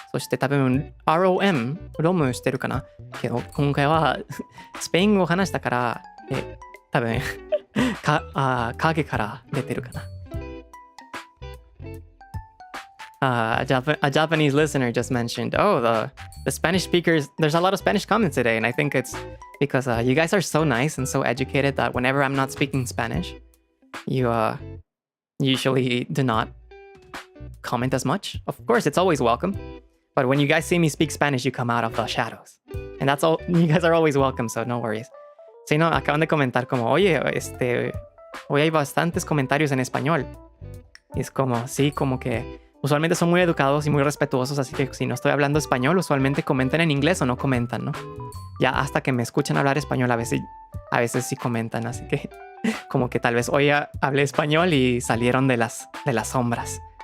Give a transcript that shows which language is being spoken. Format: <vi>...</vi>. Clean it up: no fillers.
<ja>そして多分 ロムしてるかな。けど今回はスペイン語を話したから多分影から出てるかな。</ja> <en>A Japanese listener just mentioned, the Spanish speakers, there's a lot of Spanish comments today, and I think it's because you guys are so nice and so educated that whenever I'm not speaking Spanish, you usually do not comment as much. Of course, it's always welcome, but when you guys see me speak Spanish, you come out of the shadows. And that's all, you guys are always welcome, so no worries.</en> <es>Si no, acaban de comentar como, oye, hoy hay bastantes comentarios en español. Y es como, sí, como que usualmente son muy educados y muy respetuosos, así que si no estoy hablando español, usualmente comentan en inglés o no comentan, ¿no? Ya hasta que me escuchan hablar español, a veces sí comentan, así que como que tal vez hoy hablé español y salieron de las sombras.</es>